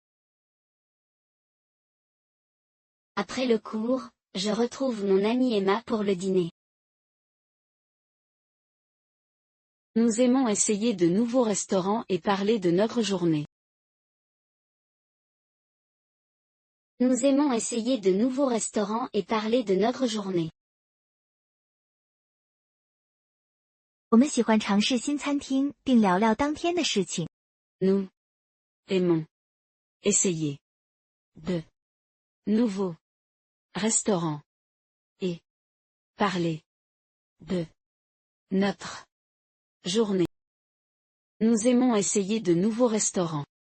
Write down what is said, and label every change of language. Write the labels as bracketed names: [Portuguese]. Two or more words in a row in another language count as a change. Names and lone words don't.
[French] Après le cours, je retrouve mon amie Emma pour le dîner. Nous aimons essayer de nouveaux restaurants et parler de notre journée. Nous aimons essayer de nouveaux restaurants et parler de notre journée. [Chinese] 我们喜欢尝试新餐厅并聊聊当天的事情。 [French] Nous aimons essayer de nouveaux restaurants et parler de notre journée. Nous aimons essayer de nouveaux restaurants.